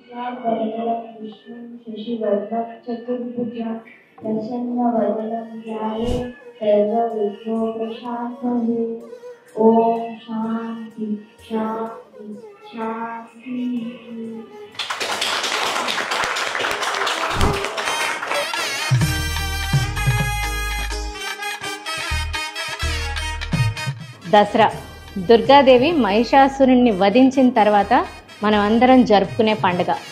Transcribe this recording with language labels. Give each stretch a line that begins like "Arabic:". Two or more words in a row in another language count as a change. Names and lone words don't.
Sanskrit: शुक्लांबरधरं विष्णुं शशिवर्णं चतुर्भुजं प्रसन्नवदनं ध्यायेत् सर्वविघ्नोपशान्तये। ओम शांति शांति शांति।
Telugu: దసరా దుర్గాదేవి మహిషాసురుణ్ణి వధించిన తర్వాత మనం అందరం జరుపుకునే పండుగ.